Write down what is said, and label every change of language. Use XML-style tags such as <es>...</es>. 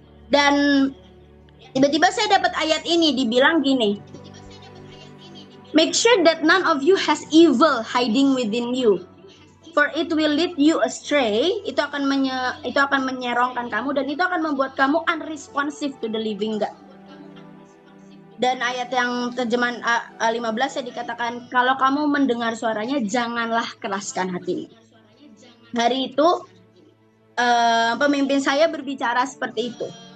<id>Dan tiba-tiba saya dapat ayat ini dibilang gini.</id> <en>Make sure that none of you has evil hiding within you. For it will lead you astray.</en> <id>Itu akan menyerongkan kamu dan itu akan membuat kamu</id> <en>unresponsive to the living God.</en> <id>Dan ayat yang terjemahan 15 saya dikatakan, kalau kamu mendengar suaranya janganlah keraskan hatimu. Hari itu pemimpin saya berbicara seperti itu.</id>